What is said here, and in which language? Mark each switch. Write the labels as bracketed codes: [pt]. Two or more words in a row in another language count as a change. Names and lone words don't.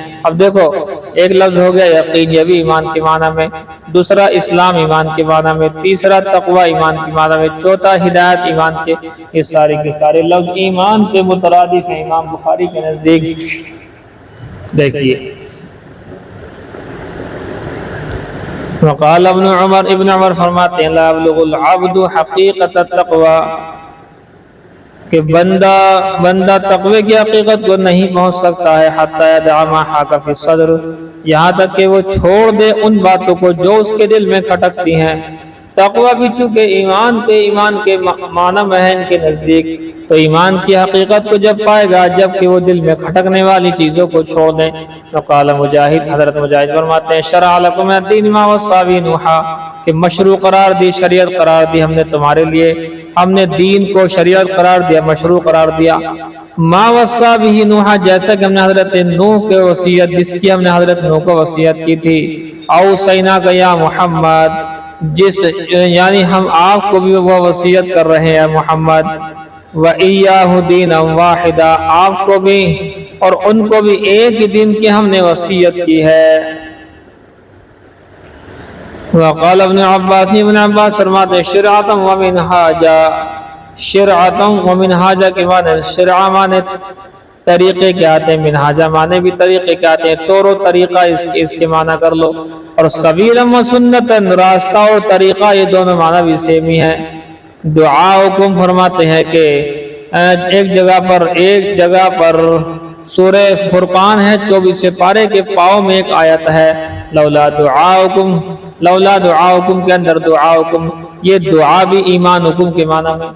[ur] اب دیکھو، ایک لفظ ہو گیا یقین، یہ بھی ایمان کے معنی میں، دوسرا اسلام ایمان کے معنی میں، تیسرا تقوی ایمان کے معنی میں، چوتھا ہدایت ایمان کے، یہ سارے کے سارے لفظ ایمان کے مترادف ہیں امام بخاری کے نزدیک۔ دیکھیے، وقال ابن عمر فرماتے ہیں، [ar] لا يبلغ العبد حقیقت التقوی، [ur] کہ بندہ تقوی کی حقیقت کو نہیں پہنچ سکتا ہے، [ar] حتی یدع ما حاک فی الصدر، [ur] یہاں تک کہ وہ چھوڑ دے ان باتوں کو جو اس کے دل میں کھٹکتی ہیں۔ تقوی بھی چونکہ ایمان کے معنی میں ہے ان کے نزدیک، تو ایمان کی حقیقت کو جب پائے گا جب کہ وہ دل میں کھٹکنے والی چیزوں کو چھوڑ دیں۔ [ar] وقال مجاہد، [ur] حضرت مجاہد فرماتے ہیں، [ar] شرع لکم الدین ما وصی به نوحا، [ur] کہ مشروع قرار دی، شریعت قرار دی ہم نے تمہارے لیے، ہم نے دین کو شریعت قرار دیا، مشروع قرار دیا۔ [ar] ما وصی به نوحا، [ur] جیسا کہ ہم نے حضرت نوح کے وصیت، جس کی ہم نے حضرت نوح کو وصیت کی تھی، [ar] اوصینا کا یا محمد، [ur] یعنی ہم آپ کو بھی وہ وصیت کر رہے ہیں محمد، [ar] وَإِيَّاهُ دِينًا وَاحِدًا، [ur] آپ کو بھی اور ان کو بھی ایک ہی دین کی ہم نے وصیت کی ہے۔ وقال ابن عباس فرماتے ہیں [ar] شرعۃ و منہاجا، شرعۃ و منہاجا [ur] کے معنی شرع معنی طریقے کے آتے ہیں، منہاجا معنی بھی طریقے کے آتے ہیں، طور و طریقہ اس کے معنی کر لو، اور [ar] سبیلا و سنتاً [ur] راستہ اور طریقہ، یہ دونوں معنی بھی سیم ہی ہے۔ دعاؤکم فرماتے ہیں کہ ایک جگہ پر سورہ فرقان ہے 24 پارے کے پاؤں میں ایک آیت ہے [ar] لولا دعاؤکم [ur] کے اندر دعاؤکم، یہ دعا بھی ایمانکم کے معنی میں۔